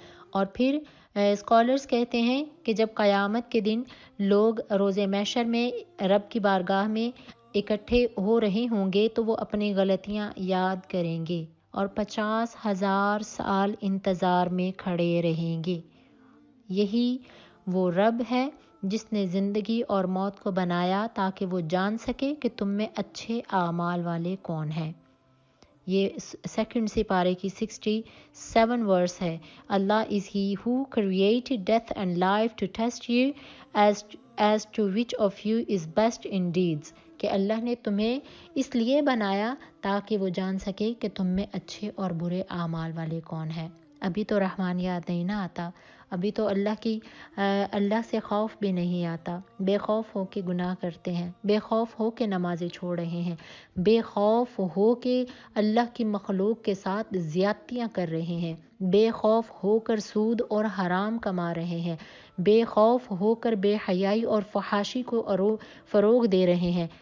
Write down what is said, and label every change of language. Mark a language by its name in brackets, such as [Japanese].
[Urdu] اور پھر اسکالرز کہتے ہیں کہ جب قیامت کے دن لوگ روز محشر میں رب کی بارگاہ میں اکٹھے ہو رہے ہوں گے تو وہ اپنی غلطیاں یاد کریں گے اور 50,000 سال انتظار میں کھڑے رہیں گے. یہی وہ رب ہے جس نے زندگی اور موت کو بنایا تاکہ وہ جان سکے کہ تم میں اچھے اعمال والے کون ہیں. یہ سیکنڈ سے پارے کی 67 ورس ہے. [English] Allah is he who created death and life to test you as to which of you is best in deeds. [Urdu] کہ اللہ نے تمہیں اس لیے بنایا تاکہ وہ جان سکے کہ تم میں اچھے اور برے اعمال والے کون ہیں. ابھی تو رحمان یاد نہیں نہ آتا، ابھی تو اللہ سے خوف بھی نہیں آتا، بے خوف ہو کے گناہ کرتے ہیں، بے خوف ہو کے نمازیں چھوڑ رہے ہیں، بے خوف ہو کے اللہ کی مخلوق کے ساتھ زیادتیاں کر رہے ہیں، بے خوف ہو کر سود اور حرام کما رہے ہیں، بے خوف ہو کر بے حیائی اور فحاشی کو فروغ دے رہے ہیں.